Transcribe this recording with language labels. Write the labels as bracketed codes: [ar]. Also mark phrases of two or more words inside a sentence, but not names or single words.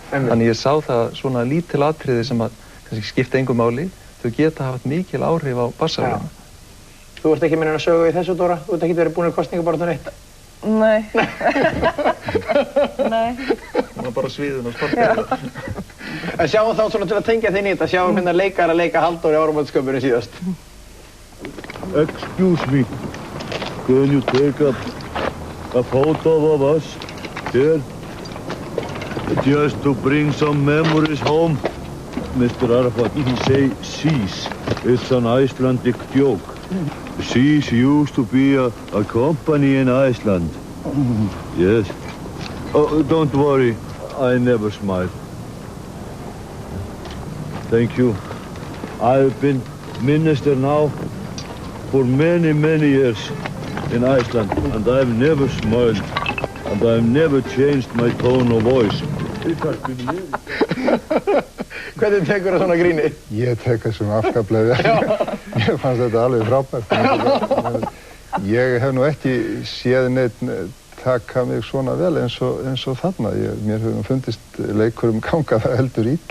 [is] Þannig ég sá það svona lítil atriði sem að kannski skipta engu máli, þau geta haft mikil áhrif á bassaröðina. Þú ert ekki með neina sögu í þessu, Dóra? Þú ert ekki verið búin í kosningabaráttunni eitt? Nei. Nei. Það var bara sviðin og sportið. En sjáum þá svona til að tengja þinn í þetta, sjáum hérna leikar að leika Halldór í áramótasköpunni síðast. [en] Excuse me, can you take a photo of us here? Just to bring some memories home. Mr. Arafat, he say cease. It's an Icelandic joke. Cease used to be a company in Iceland. Yes. Oh, don't worry, I never smile. Thank you. I've been minister now for many, many years in Iceland, and I've never smiled, and I've never changed my tone of voice. [is] Hvernig tekur það svona gríni? Ég tek þessum afskaplega vel. Ég fannst þetta alveg frábært. Ég hef nú ekki séð neitt taka mig svona vel eins og þarna. Mér hefur fundist leikurum ganga það heldur ill.